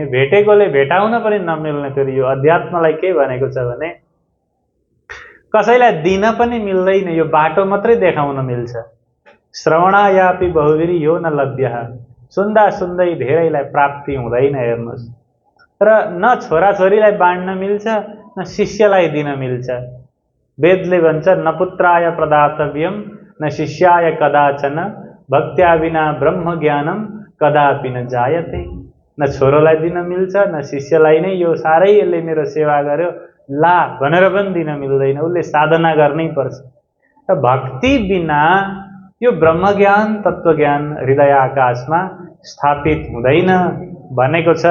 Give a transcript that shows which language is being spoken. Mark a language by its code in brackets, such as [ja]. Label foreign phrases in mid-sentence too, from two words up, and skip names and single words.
[ne] भेटेकोले भेटाउन पनि नमिल्ने। फेरि यो अध्यात्मलाई के भनेको छ भने कसैलाई दिन पनि मिल्दैन, यो बाटो मात्रै देखाउन मिल्छ। [sa] श्रवणायापि बहुवीर यो न लभ्यः, [ne] सुन्दा सुन्दै धेरैलाई प्राप्ति हुँदैन। हेर्नुहोस्, र न छोराछोरीलाई बाँड्न मिल्छ न शिष्यलाई दिन मिल्छ। वेदले भन्छ [sa] न पुत्राय प्रदातव्यम न शिष्याय कदाचन भक्त्या बिना ब्रह्म ज्ञानम कदापि न जायते। [ne] न छोरोलाई दिन मिल्छ न शिष्यलाई नै यो साह्रै यसले मेरो सेवा गर्यो ला भनेर पनि दिन मिल्दैन, उसले साधना गर्नै पर्छ। र भक्ति बिना यो ब्रह्मज्ञान तत्त्वज्ञान हृदय आकाशमा स्थापित हुँदैन भनेको छ।